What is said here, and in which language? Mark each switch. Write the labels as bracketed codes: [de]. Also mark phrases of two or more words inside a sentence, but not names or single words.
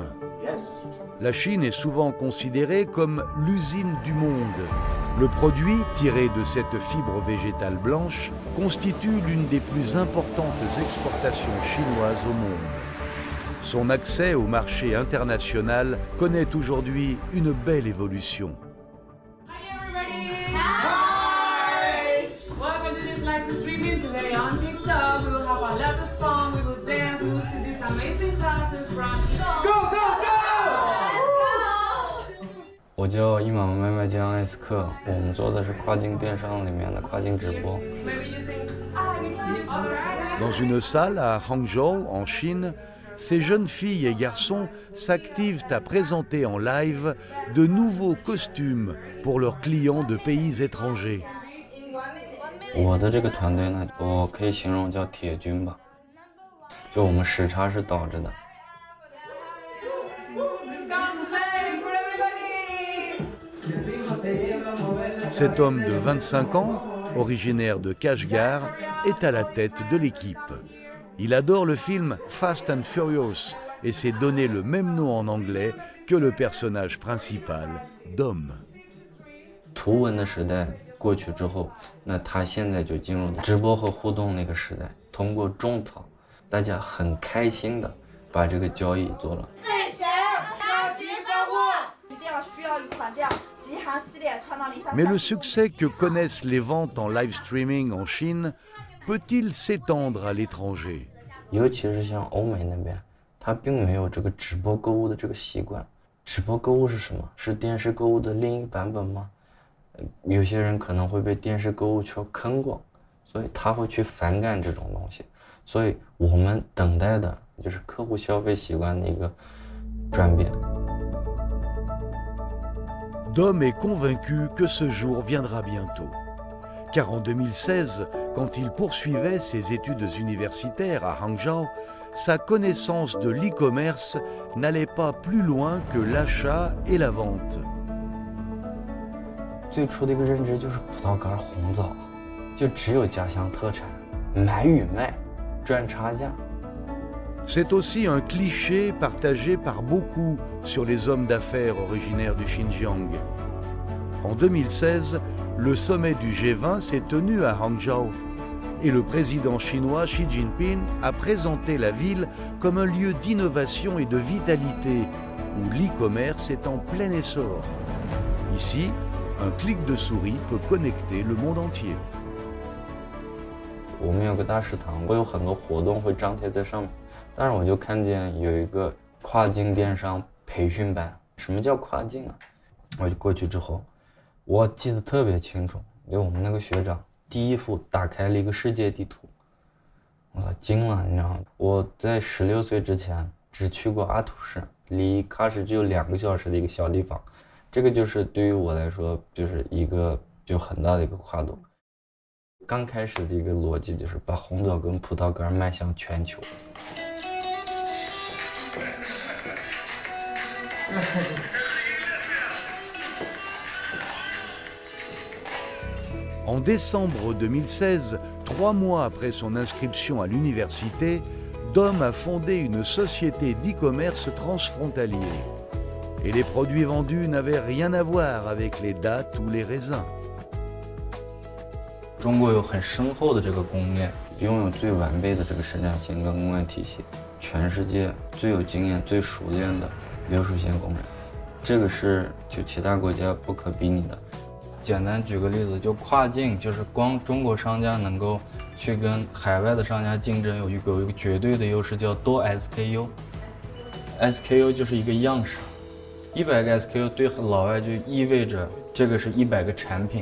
[fr] La Chine est souvent considérée comme l'usine du monde. Le produit, tiré de cette fibre végétale blanche, constitue l'une des plus importantes exportations chinoises au monde. Son accès au marché international connaît aujourd'hui une belle évolution. [en] Hi everybody! Hi! Welcome to this live streaming today on TikTok. We will have a lot of fun. We will dance. We will see these amazing classes from. Go go go! [zh] 我叫伊玛麦麦江艾斯克，我们做的是跨境电商里面的跨境直播。 [fr] Dans une salle à Hangzhou, en Chine, ces jeunes filles et garçons s'activent à présenter en live de nouveaux costumes pour leurs clients de pays étrangers. [zh] 我的这个团队呢，我可以形容叫铁军吧，就我们时差是倒着的。 [fr] Cet homme de 25 ans, originaire de Kashgar, est à la tête de l'équipe. Il adore le film Fast and Furious et s'est donné le même nom en anglais que le personnage principal, Dom. [zh] 图文的时代过去之后，那他现在就进入直播和互动那个时代，通过种草，大家很开心的把这个交易做了。 [fr] Mais le succès que connaissent les ventes en live streaming en Chine peut-il s'étendre à l'étranger? [zh] 尤其是像欧美那边，他并没有这个直播购物的这个习惯。直播购物是什么？是电视购物的另一版本吗？有些人可能会被电视购物圈坑过，所以他会去反感这种东西。所以我们等待的就是客户消费习惯的一个转变。 [fr] Dom est convaincu que ce jour viendra bientôt. Car en 2016, quand il poursuivait ses études universitaires à Hangzhou, sa connaissance de l'e-commerce n'allait pas plus loin que l'achat et la vente. [zh] 最初的一个认知就是葡萄干红枣，就只有家乡特产，买与卖，赚差价。 [fr] C'est aussi un cliché partagé par beaucoup sur les hommes d'affaires originaires du Xinjiang. En 2016, le sommet du G20 s'est tenu à Hangzhou et le président chinois Xi Jinping a présenté la ville comme un lieu d'innovation et de vitalité où l'e-commerce est en plein essor. Ici, un clic de souris peut connecter le monde entier. [zh] 我们有个大食堂，会有很多活动会张贴在上面。但是我就看见有一个跨境电商培训班，什么叫跨境啊？我就过去之后，我记得特别清楚，因为我们那个学长第一幅打开了一个世界地图，我操惊了，你知道吗？我在16岁之前只去过阿图市，离喀什只有2个小时的一个小地方，这个就是对于我来说就是一个就很大的一个跨度。刚开始的一个逻辑就是把红枣跟葡萄干迈向全球。 [fr] En décembre 2016, 3 mois après son inscription à l'université, Dom a fondé une société d'e-commerce transfrontalier. Et les produits vendus n'avaient rien à voir avec les dattes ou les raisins. [zh] 中国有很深厚的这个供应链，拥有最完备的这个生产线跟供应链体系，全世界最有经验、最熟练的流水线工人，这个是就其他国家不可比拟的。简单举个例子，就跨境，就是光中国商家能够去跟海外的商家竞争，有一个绝对的优势，叫多 SKU。SKU 就是一个样式，100个 SKU 对老外就意味着这个是100个产品。